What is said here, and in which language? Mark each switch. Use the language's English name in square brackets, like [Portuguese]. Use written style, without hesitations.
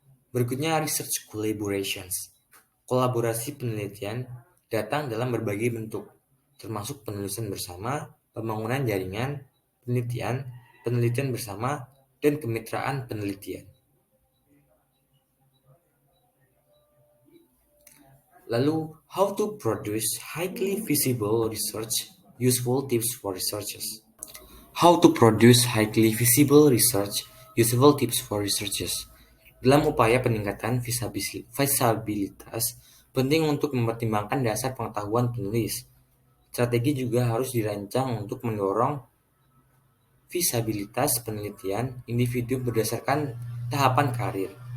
[Indonesian] Berikutnya [English] research collaborations. [Indonesian] Kolaborasi penelitian datang dalam berbagai bentuk, termasuk penulisan bersama, pembangunan jaringan, penelitian bersama, dan kemitraan penelitian. Lalu, [English] how to produce highly visible research, useful tips for researchers. How to produce highly visible research, useful tips for researchers. [Indonesian] Dalam upaya peningkatan visibilitas, penting untuk mempertimbangkan dasar pengetahuan penulis. Strategi juga harus dirancang untuk mendorong visibilitas penelitian individu berdasarkan tahapan karir.